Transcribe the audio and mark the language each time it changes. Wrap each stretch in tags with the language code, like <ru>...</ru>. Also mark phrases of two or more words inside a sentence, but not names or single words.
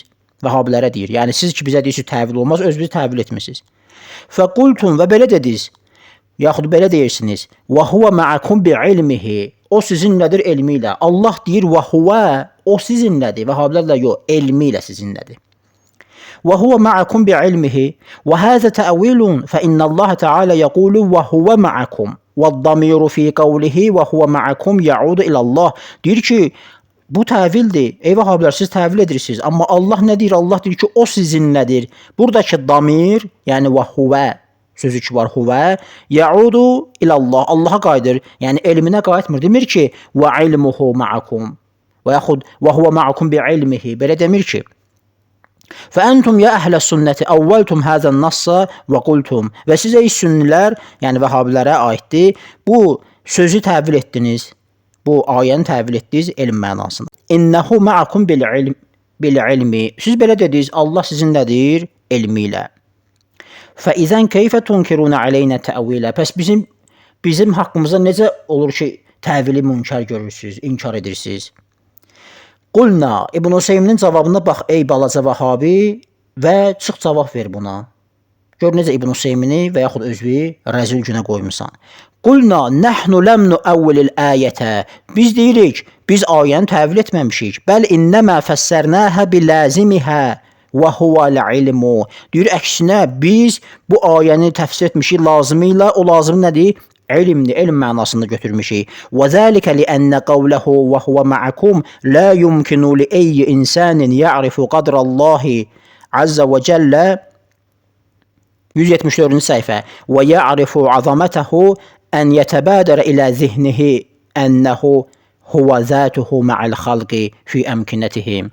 <az>Vəhabilərə deyir. Yəni siz ki bizə deyirsiniz təvil olmaz, özünüz təvil etmisiniz. Fəqultum və belə dediniz. Yaxud belə deyirsiniz.</az> <ar>وَهُوَ مَعَكُمْ بِعِلْمِهِ.</ar> <az>O sizinlədir elmi ilə. Allah deyir</az> <ar>وَهُوَ,</ar> <az>o sizinlədir. Vəhabilər də yox, elmi ilə sizinlədir.</az> <ar>وهو معكم بعلمه وهذا تأويل فإن الله تعالى يقول وهو معكم والضمير في قوله وهو معكم يعود إلى الله.</ar> <az>Deyir ki bu təvildir. Ey vəhabilər siz təvil edirsiniz. Amma Allah nə deyir? Allah deyir ki o sizinlədir. Buradakı damir, yəni</az> <ar>وَهُوَ</ar> <az>sözü ki var huvə,</az> <ar>يَعُودُ إِلَى اللَّهِ.</ar> <az>Allaha qayıdır. Yəni elminə qayıtmır. Demir ki</az> <ar>وَعِلْمُهُ مَعَكُمْ</ar> <az>və yaxud</az> <ar>وَهُوَ مَعَكُمْ بِعِلْمِهِ.</ar> <az>Belə demir ki</az> <ar>فأنتم يا أهل السنة أولتم هذا النص وقلتم.</ar> <az>Və siz ey sünnilər, yəni vəhabilərə aiddir, bu sözü təvil etdiniz. Bu ayəni təvil etdiniz elm mənasında.</az> <ar>إِنَّهُ مَعَكُمْ بِالْعِلْمِ.</ar> <az>Siz belə dediniz, Allah sizinlədir elmi ilə.</az> <ar>فإذن كيف تنكرون علينا تأويلا.</ar> <az>Pəs bizim haqqımızda necə olur ki, təvili münkar görürsüz, inkar edirsiniz? Qulna, İbn Hüseyminin cavabına bax ey balaca vəhabi və çıx cavab ver buna. Gör necə İbn Hüseymini və yaxud özünü rəzil günə qoymusan.</az> <ar>قُلْنَا نَحْنُ لَمْ نُؤَوِّلِ الْآيَةَ.</ar> <az>Biz deyirik, biz ayəni təvil etməmişik.</az> <ar>بَلْ إِنَّمَا فَسَّرْنَاهَا بِلَازِمِهَا وَهُوَ الْعِلْمُ.</ar> <az>Deyir, əksinə biz bu ayəni təfsir etmişik lazımı ilə, o lazım nədir? İlimdir, elm mənasında götürmüşük.</az> <ar>وَذَٰلِكَ لِأَنَّ قَوْلَهُ وَهُوَ مَعَكُمْ لَا يُمْكِنُ لِأَيِّ إِنْسَانٍ يَعْرِفُ قَدْرَ اللَّهِ عَزَّ وَجَلَّ</ar> <az>174-cü səhifə</az> <ar>وَيَعْرِفُ عَظَمَتَهُ أَنْ يَتَبَادَرَ إِلَى ذِهْنِهِ أَنَّهُ هُوَ ذَاتُهُ مَعَ الْخَلْقِ فِي أَمْكِنَتِهِمْ.</ar>